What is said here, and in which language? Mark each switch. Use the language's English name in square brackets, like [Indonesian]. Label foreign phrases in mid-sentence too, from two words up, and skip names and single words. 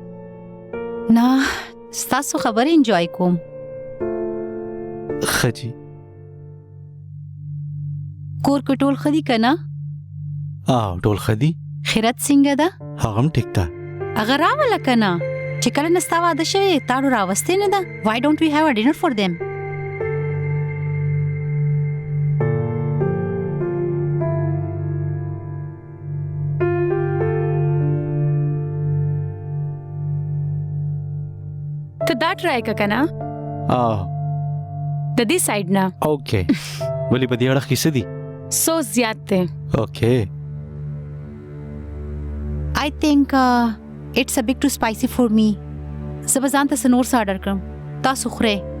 [Pashto] نه ستاسو خبرې انجوای کوم. ښه جي. کور کې ټول ښه دي که نه؟ ټول ښه دي. خیرت څنګه ده؟ هغه هم ټیک ده. هغه راوله که نه؟ چې کله نه ستا واده شوی تاړو راوستې نه ده؟ [English] Why don't we have a dinner for them? [Pashto] ته دا ټرای که کنه د دې سایډ نه. اوکې ولې په دې اړه کې څه دي؟ سو زیات دی. اوکې [English] I think it's a bit too spicy for me. [Pashto] زه به ځان ته څه نور څه آرډر کړم. تاسو خورئ.